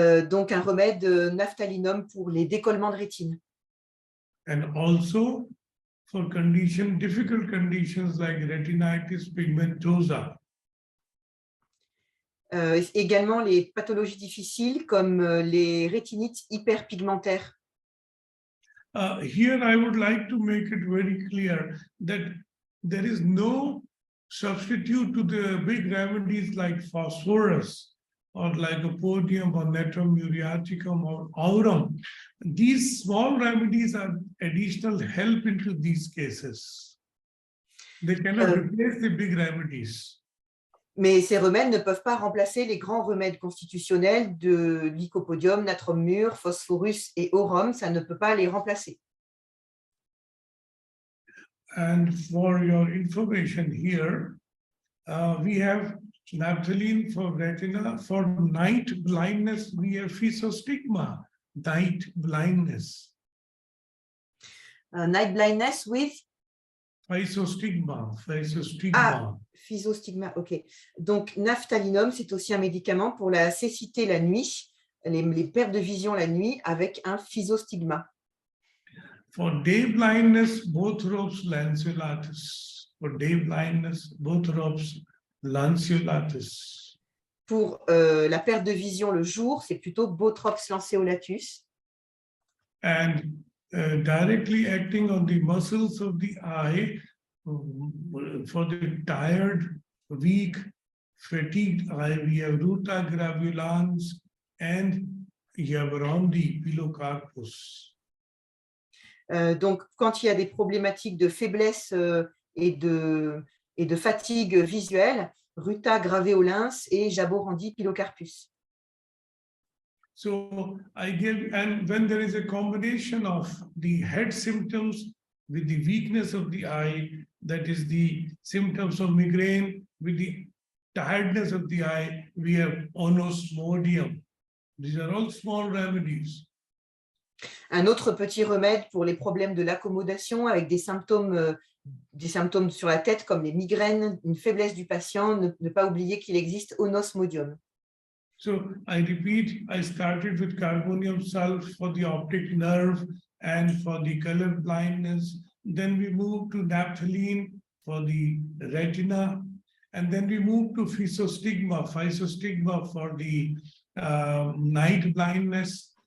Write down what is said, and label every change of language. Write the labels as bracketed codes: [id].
[fr] Donc un remède naphthalinum pour les décollements de rétine. [en] And also for difficult conditions like retinitis pigmentosa. [fr] Également les pathologies difficiles comme les rétinites hyperpigmentaires. [en] Here I would like to make it very clear that there is no substitute to the big remedies like phosphorus or lycopodium or natrum muriaticum or aurum. These small remedies are additional help into these cases. They cannot replace the big remedies. [fr] Mais ces remèdes ne peuvent pas remplacer les grands remèdes constitutionnels de lycopodium, natrum mur, phosphorus et aurum. Ça ne peut pas les remplacer. [en] And for your information here, we have naphthalene for retina. For night blindness, we have physostigma, night blindness. Night blindness with Physostigma. Ah, physostigma, ok. [fr] Donc, naphthalinum, c'est aussi un médicament pour la cécité la nuit, les pertes de vision la nuit avec un physostigma. [en] For day blindness, Bothrops lanceolatus. For day blindness, Bothrops lanceolatus. [fr] Pour la perte de vision le jour, c'est plutôt Bothrops lanceolatus. [en] And directly acting on the muscles of the eye, for the tired, weak, fatigued eye, we have ruta gravulans and Yavrandi pilocarpus. [fr] Donc, quand il y a des problématiques de faiblesse et de fatigue visuelle, ruta graveolens et jaborandi pilocarpus. [en] So I give, and when there is a combination of the head symptoms with the weakness of the eye, that is the symptoms of migraine, with the tiredness of the eye, we have onosmodium. These are all small remedies. [fr] Un autre petit remède pour les problèmes de l'accommodation avec des symptômes sur la tête comme les migraines, une faiblesse du patient, ne pas oublier qu'il existe onosmodium. [en] So I repeat, I started with carbonium sulf for the optic nerve and for the color blindness. Then we moved to naphthalene for the retina. And then we moved to physostigma for the night blindness.